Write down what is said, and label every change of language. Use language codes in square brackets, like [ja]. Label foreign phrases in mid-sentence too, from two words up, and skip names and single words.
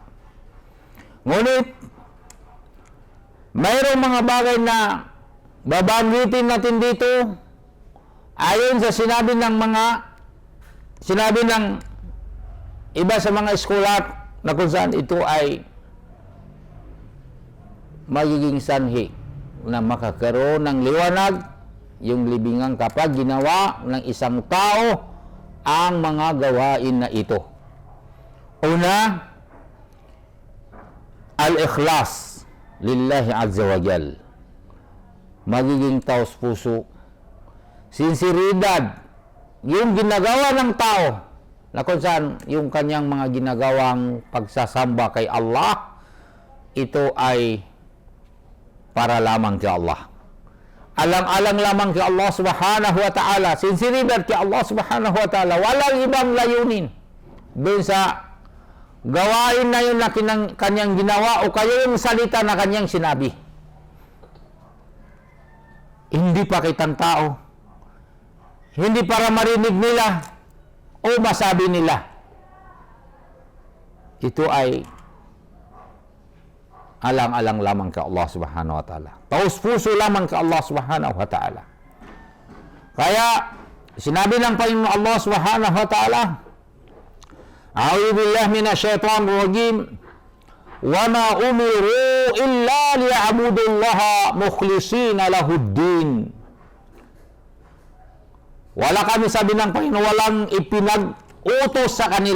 [tl] Ngunit mayroong mga bagay na babanggitin natin dito ayon sa sinabi ng iba sa mga eskulat na kung saan ito ay magiging sanhi na makakaroon ng liwanag yung libingan kapag ginawa ng isang tao ang mga gawain na ito. Una, [ar] الإخلاص لله عز وجل. [tl] Magiging taos puso, sinseridad yung ginagawa ng tao na kung saan yung kanyang mga ginagawang pagsasamba kay Allah, ito ay para lamang kay Allah. Alang-alang lamang kay [ar] الله سبحانه وتعالى. [tl] Sinseridad kay [ar] الله سبحانه وتعالى. [tl] Walang ibang layunin doon sa gawain na yun na kanyang ginawa o kaya yung salita na kanyang sinabi. Hindi pa kitang tao. Hindi para marinig nila o masabi nila. Ito ay alang-alang lamang ke [ar] الله سبحانه وتعالى. [tl] Taus puso lamang ke [ar] الله سبحانه وتعالى. [tl] Kaya sinabi ng Panginoon [ar] الله سبحانه وتعالى, أعوذ بالله من الشيطان الرجيم. وما أمروا إلا ليعبدوا الله مخلصين له الدين. [tl] Wala kami, sabi ng Panginoon, walang ipinag-utos sa kanila.